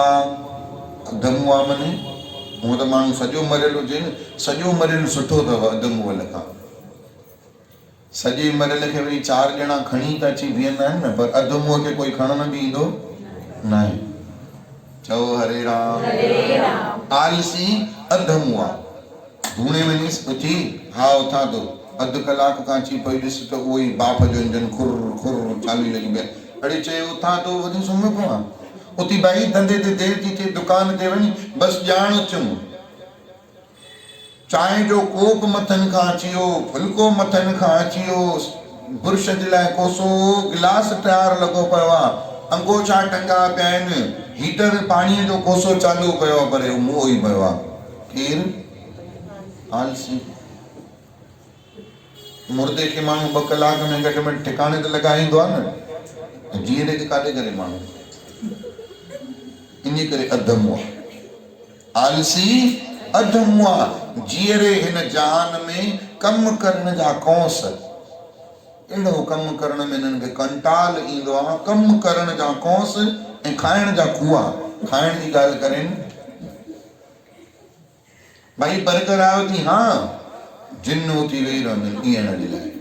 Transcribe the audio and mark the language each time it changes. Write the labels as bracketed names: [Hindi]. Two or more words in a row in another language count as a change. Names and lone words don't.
[Sindhi] अधमुआ माने हूअं त माण्हू सॼो मरियल हुजे न, सॼो मरियल सुठो अथव अधमुअल खां। सॼे मरियल खे वरी 4 ॼणा खणी त अची बीहंदा आहिनि न, पर अधमुआ खे कोई खणण बि ईंदो न आहे। चओ हरे राम। आलसी अधमुआ। धूणे वञीसि उथी, हा उथां थो, अधु कलाक खां अची पई ॾिस त उहो ई बाप जो इंजन खुर खुर चालू लॻी पिया। अड़े चए उथां थो, वरी सुम्ही पवां। उथी भाई धंधे ते देरि थी थिए, दुकान ते वञी, बसि ॼाण अचूं। चांहि जो कोप मथनि खां अची वियो, फुल्को मथनि खां अची वियो, बुर्श जे लाइ कोसो गिलास तयारु लॻो पियो आहे। अंगोछा टंगा पिया आहिनि, हीटर पाणीअ जो कोसो चालू कयो पर मुंहुं ई पियो आहे। केरु? आलसी। मुर्दे खे माण्हू 2 कलाक में घटि में ठिकाणे ते लॻाईंदो आहे न, जीअरे खे काॾे करे माण्हू, इन करे अधम आहे आलसी, अधम आहे। जीअरे हिन जहान में कम करण जा कौंस, अहिड़ो कम करण में इन्हनि खे कंटाल ईंदो आहे, कम करण जा कौंस ऐं खाइण जा खूआ। खाइण जी ॻाल्हि करेनि, भाई बर्गर आयो थी, हाँ जिन उथी वेही रहंदियूं ईअण जे लाइ।